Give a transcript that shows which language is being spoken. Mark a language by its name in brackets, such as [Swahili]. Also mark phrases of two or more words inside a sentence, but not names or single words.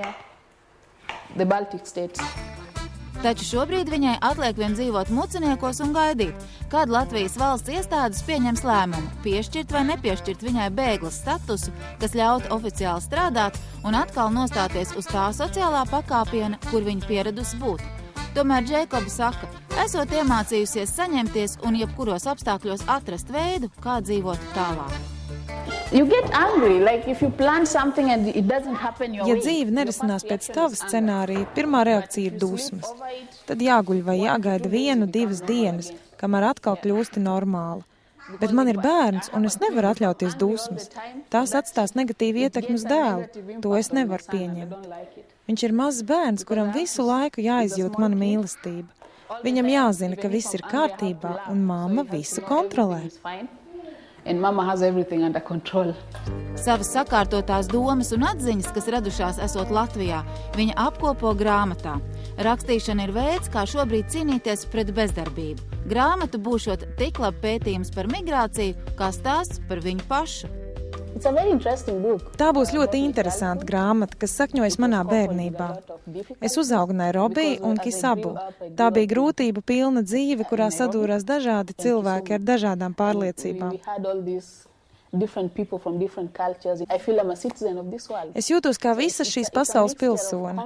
[Latvian] Taču šobrīd viņai atliek vien dzīvot Muciniekos un gaidīt, kad Latvijas valsts iestādes pieņems lēmumu piešķirt vai nepiešķirt viņai bēgles statusu, kas ļautu oficiāli strādāt un atkal nostāties uz tā sociālā pakāpiena, kur viņa pieradusi būt. Tomēr Džeikoba saka, esot iemācījusies saņemties un jebkuros apstākļos atrast veidu, kā dzīvot tālāk. [English] You get angry, like if you plan something and it doesn't happen your way. [Latvian] Ja dzīve nerisinās pēc tava scenārija, pirmā reakcija ir dusmas. Tad jāguļ vai jāgaida 1-2 dienas, kamēr atkal kļūsti normāla. Bet man ir bērns, un es nevaru atļauties dusmas. Tās atstās negatīvu ietekmi uz dēlu. To es nevaru pieņemt. Viņš ir mazs bērns, kuram visu laiku jāizjūt mana mīlestība. Viņam jāzina, ka viss ir kārtībā, un mamma visu kontrolē. [English] And mama has everything under control. [Latvian] Savas sakārtotās domas un atziņas, kas radušās esot Latvijā, viņa apkopo grāmatā. Rakstīšana ir veids, kā šobrīd cīnīties pret bezdarbību. Grāmata būšot tik labi pētījums par migrāciju, kā stāsts par viņu pašu. [English] It's a very interesting book. [Latvian] Tā būs ļoti interesanta grāmata, kas sakņojas manā bērnībā. Es uzaugu Nairobi un Kisabu. Tā bija grūtību pilna dzīve, kurā sadūrās dažādi cilvēki ar dažādām pārliecībām. Es jūtos kā visas šīs pasaules pilsone.